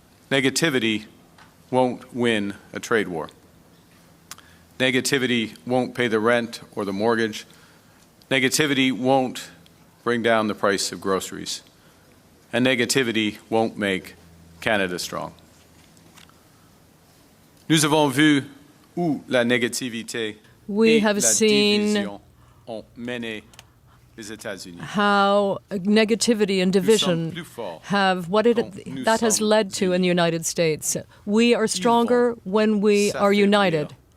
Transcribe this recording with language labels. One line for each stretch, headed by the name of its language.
English: Negativity won't win a trade war. Negativity won't pay the rent or the mortgage. Negativity won't bring down the price of groceries. And negativity won't make Canada strong.
French: Nous avons vu où la négativité et la division ont mené les États-Unis.
English: How negativity and division have that has led to in the United States. We are stronger when we are united.